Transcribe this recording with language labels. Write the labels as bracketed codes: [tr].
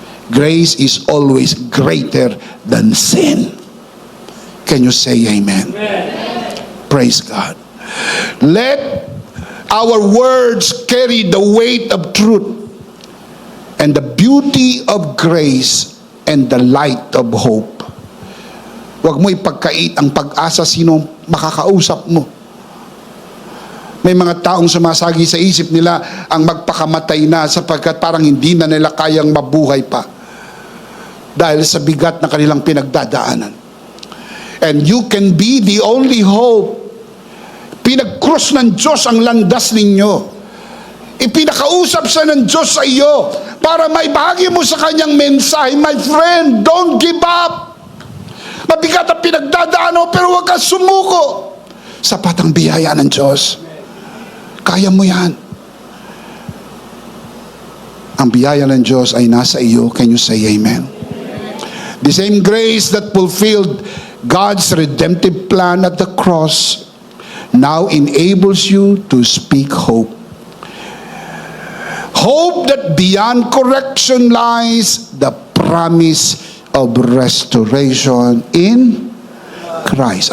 [en] Grace is always greater than sin. Can you say amen? Amen. Praise God. Let our words carry the weight of truth and the beauty of grace and the light of hope. [tl] Huwag mo ipagkait ang pag-asa sino makakausap mo. May mga taong sumasagi sa isip nila ang magpakamatay na sapagkat parang hindi na nila kayang mabuhay pa dahil sa bigat na kanilang pinagdadaanan. [en] And you can be the only hope. [tl] Pinag-cross ng Diyos ang landas ninyo. Ipinakausap siya ng Diyos sa iyo para maibahagi mo sa kanyang mensahe. [en] My friend, don't give up. [tl] Mabigat ang pinagdadaan mo pero huwag kang sumuko. Sapat ang biyaya ng Diyos. Kaya mo yan. Ang biyaya ng Diyos ay nasa iyo. [en] Can you say amen? The same grace that fulfilled God's redemptive plan at the cross now enables you to speak hope. Hope that beyond correction lies the promise of restoration in Christ.